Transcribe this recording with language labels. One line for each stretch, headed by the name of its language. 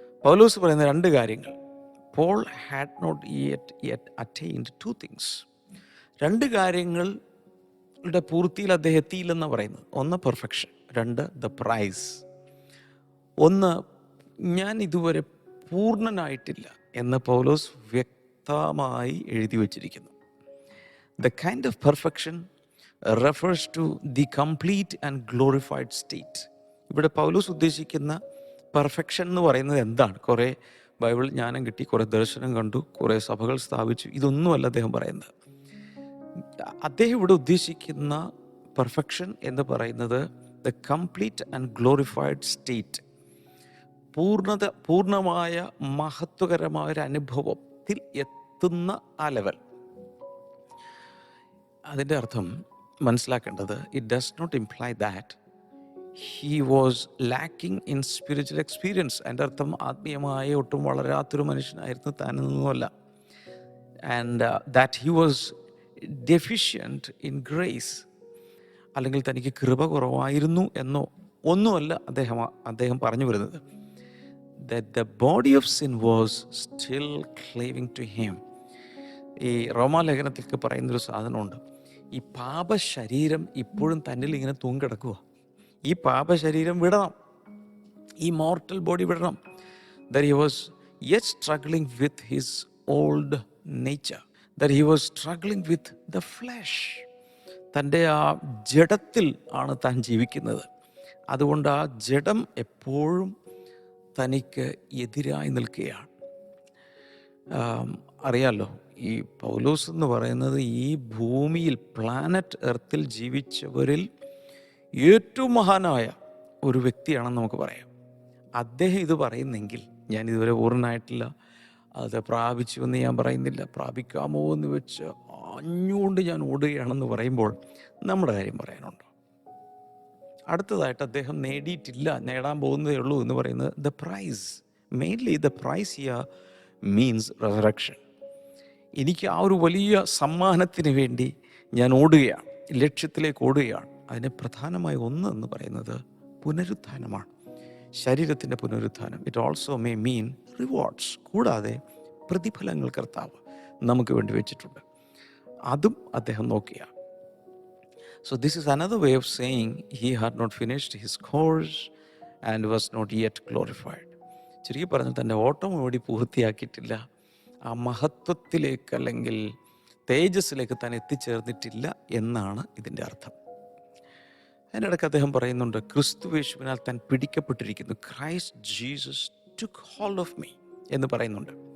Malayalam: പൗലോസ് പറയുന്ന രണ്ട് കാര്യങ്ങൾ.
English: Paul had not yet attained two things.
Malayalam: രണ്ട് കാര്യങ്ങളുടെ പൂർത്തിയിൽ അദ്ദേഹം എത്തിയില്ലെന്നാണ് പറയുന്നത്. ഒന്ന് പെർഫെക്ഷൻ, രണ്ട് ദ പ്രൈസ്. ഒന്ന്, ഞാൻ ഇതുവരെ പൂർണ്ണനായിട്ടില്ല എന്ന് പൗലോസ് വ്യക്തമായി എഴുതി വച്ചിരിക്കുന്നു.
English: The kind of perfection refers to the complete and glorified state.
Malayalam: ഇവിടെ പൗലോസ് ഉദ്ദേശിക്കുന്ന പെർഫെക്ഷൻ എന്ന് പറയുന്നത് എന്താണ്? കുറേ ബൈബിൾ ജ്ഞാനം കിട്ടി, കുറേ ദർശനം കണ്ടു, കുറേ സഭകൾ സ്ഥാപിച്ചു, ഇതൊന്നുമല്ല അദ്ദേഹം പറയുന്നത്. അദ്ദേഹം ഇവിടെ ഉദ്ദേശിക്കുന്ന പെർഫെക്ഷൻ എന്ന് പറയുന്നത്
English: The complete and glorified state.
Malayalam: പൂർണ്ണമായ മഹത്വകരമായ ഒരു അനുഭവത്തിൽ എത്തുന്ന ആ ലെവൽ. അതിൻ്റെ അർത്ഥം മനസ്സിലാക്കേണ്ടത്,
English: It does not imply that he was lacking in spiritual experience.
Malayalam: അതിൻ്റെ അർത്ഥം ആത്മീയമായ ഒട്ടും വളരാത്തൊരു മനുഷ്യനായിരുന്നു താനെന്നൊന്നുമല്ല.
English: and that he was deficient in grace,
Malayalam: അല്ലെങ്കിൽ തനിക്ക് കൃപ കുറവായിരുന്നു എന്നോ ഒന്നുമല്ല അദ്ദേഹം പറഞ്ഞു വരുന്നത്.
English: That the body of sin was still cleaving to him.
Malayalam: ഈ റോമാലേഖനത്തിലേക്ക് പറയുന്നൊരു സാധനമുണ്ട്. ഈ പാപശരീരം ഇപ്പോഴും തന്നിൽ ഇങ്ങനെ തൂങ്ങിക്കിടക്കുക. ഈ പാപശരീരം വിടണം, ഈ മോർട്ടൽ ബോഡി വിടണം.
English: That he was yet struggling with his old nature. That he was struggling with the flesh.
Malayalam: തൻ്റെ ആ ജഡത്തിൽ ആണ് താൻ ജീവിക്കുന്നത്. അതുകൊണ്ട് ആ ജഡം എപ്പോഴും തനിക്ക് എതിരായി നിൽക്കുകയാണ്. അറിയാലോ, ഈ പൗലോസ് എന്ന് പറയുന്നത് ഈ ഭൂമിയിൽ പ്ലാനറ്റ് എർത്തിൽ ജീവിച്ചവരിൽ ഏറ്റവും മഹാനായ ഒരു വ്യക്തിയാണെന്ന് നമുക്ക് പറയാം. അദ്ദേഹം ഇത് പറയുന്നെങ്കിൽ, ഞാൻ ഇതുവരെ പൂർണ്ണനായിട്ടില്ല, അത് പ്രാപിച്ചു എന്ന് ഞാൻ പറയുന്നില്ല, പ്രാപിക്കാമോ എന്ന് വെച്ച് അഞ്ഞുകൊണ്ട് ഞാൻ ഓടുകയാണെന്ന് പറയുമ്പോൾ നമ്മുടെ കാര്യം പറയാനുണ്ടോ? അടുത്തതായിട്ട് അദ്ദേഹം നേടിയിട്ടില്ല, നേടാൻ പോകുന്നതേ ഉള്ളൂ എന്ന് പറയുന്നത് the price.
English: Mainly the prize here means resurrection.
Malayalam: എനിക്ക് ആ ഒരു വലിയ സമ്മാനത്തിന് വേണ്ടി ഞാൻ ഓടുകയാണ്, ലക്ഷ്യത്തിലേക്ക് ഓടുകയാണ്. അതിന് പ്രധാനമായ ഒന്ന് എന്ന് പറയുന്നത് പുനരുത്ഥാനമാണ്, ശരീരത്തിൻ്റെ പുനരുത്ഥാനം.
English: It also may mean rewards.
Malayalam: കൂടാതെ പ്രതിഫലങ്ങൾ കർത്താവ് നമുക്ക് വേണ്ടി വെച്ചിട്ടുണ്ട്. അതും അദ്ദേഹം നോക്കിയാണ്.
English: So this is another way of saying he had not finished his course and was not yet glorified.
Malayalam: ചുരുക്കി പറഞ്ഞാൽ തൻ്റെ ഓട്ടം ഓടി പൂർത്തിയാക്കിയിട്ടില്ല, ആ മഹത്വത്തിലേക്ക് അല്ലെങ്കിൽ തേജസ്സിലേക്ക് താൻ എത്തിച്ചേർന്നിട്ടില്ല എന്നാണ് ഇതിൻ്റെ അർത്ഥം. അതിനിടയ്ക്ക് അദ്ദേഹം പറയുന്നുണ്ട്, ക്രിസ്തുയേശുവിനാൽ താൻ പിടിക്കപ്പെട്ടിരിക്കുന്നു.
English: Christ Jesus took hold of me
Malayalam: എന്ന് പറയുന്നുണ്ട്.